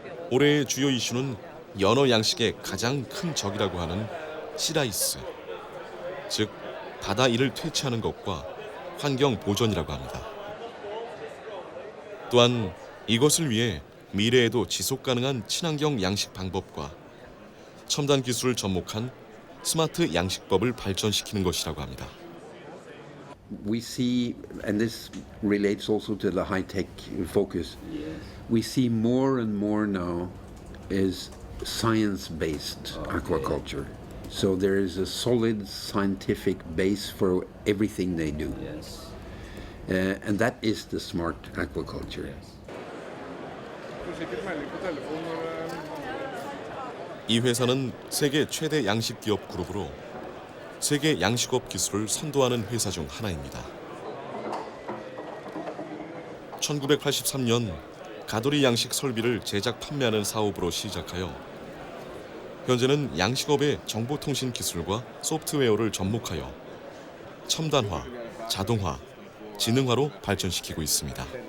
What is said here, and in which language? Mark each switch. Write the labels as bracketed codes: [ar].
[ko] 올해의 주요 이슈는 연어 양식의 가장 큰 적이라고 하는 시라이스, 즉 바다 이를 퇴치하는 것과 환경 보존이라고 합니다. 또한 이것을 위해 미래에도 지속 가능한 친환경 양식 방법과 첨단 기술을 접목한 스마트 양식법을 발전시키는 것이라고 합니다. [en] We see, and this relates also to the high-tech focus, we see more and more now is science-based aquaculture. So there is a solid scientific base for everything they do. Yes. And that is the smart aquaculture. [ko] 이 회사는 세계 최대 양식 기업 그룹으로 세계 양식업 기술을 선도하는 회사 중 하나입니다. 1983년 가돌이 양식 설비를 제작 판매하는 사업으로 시작하여 현재는 양식업의 정보통신 기술과 소프트웨어를 접목하여 첨단화, 자동화, 지능화로 발전시키고 있습니다.